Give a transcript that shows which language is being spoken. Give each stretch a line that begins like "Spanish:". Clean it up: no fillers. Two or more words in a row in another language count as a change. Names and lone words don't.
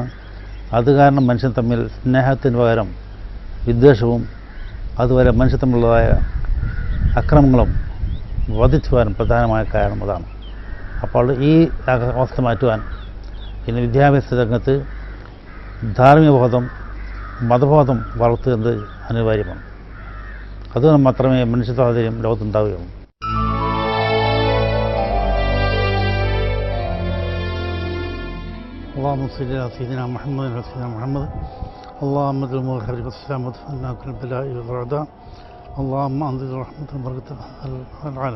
Malayalam: അത് കാരണം മനുഷ്യൻ തമ്മിൽ സ്നേഹത്തിന് പകരം വിദ്വേഷവും അതുപോലെ മനുഷ്യർ തമ്മിലുള്ളതായ അക്രമങ്ങളും വർദ്ധിച്ചു വരാൻ പ്രധാനമായ കാരണം അതാണ്. അപ്പോൾ ഈ അവസ്ഥ മാറ്റുവാൻ ഇന്ന് വിദ്യാഭ്യാസ രംഗത്ത് ധാർമ്മികബോധം, മതബോധം വളർത്തുന്നത് അനിവാര്യമാണ്. അതുകൊണ്ട് മാത്രമേ മനുഷ്യ സ്വാതന്ത്ര്യം ലോകത്തുണ്ടാവുകയുള്ളൂ.
Arabic: اللهم صل على سيدنا محمد وعلى سيدنا محمد اللهم اجعل خير الاسلام وادفعنا كل البلاء والاعداء اللهم انزل رحمة وبركة على العالم.